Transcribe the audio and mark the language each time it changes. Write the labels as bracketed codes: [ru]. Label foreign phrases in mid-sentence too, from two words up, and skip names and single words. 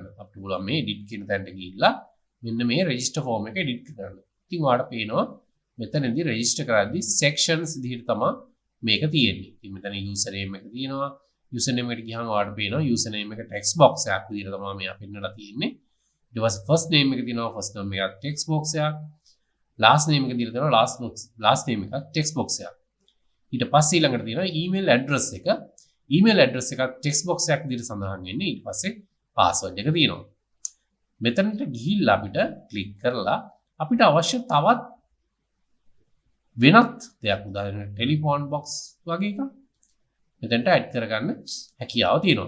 [si] අපිට පුළුවන් මේ edit කියන තැනට ගිහිල්ලා මෙන්න මේ [en] register form [si] එක edit කරගන්න. ඉතින් ඔයාලට පේනවා මෙතනදී register කරද්දී sections විදිහට තමයි මේක තියෙන්නේ. ඉතින් මෙතන [en] user name [si] එක තියෙනවා. [en] user name [si] එකට ගියාම ඔයාලට පේනවා [en] user name [si] එක [en] text box [si] එකක් විදිහට තමයි මෙයා පෙන්නලා තියෙන්නේ. ඊට පස්සේ [en] first name [si] එක තියෙනවා. [en] first name [si] එක [en] text box [si] එකක්. [en] last name [si] එක දීලා තියෙනවා. [en] last name [si] එක [en] text box [si] එකක්. ඊට පස්සේ ඊළඟට තියෙනවා [en] email address [si] එක. [en] email address [si] එකක් [en] text box [si] එකක් විදිහට සඳහන් වෙන්නේ. ඊට පස්සේ password එක තියෙනවා. මෙතනට ගිහිල්ලා අපිට click කරලා අපිට අවශ්‍ය තවත් වෙනත් දෙයක් උදාහරණයක් [en] telephone box [si] වගේ එකක් මෙතනට ඇඩ් කරගන්න හැකියාව තියෙනවා.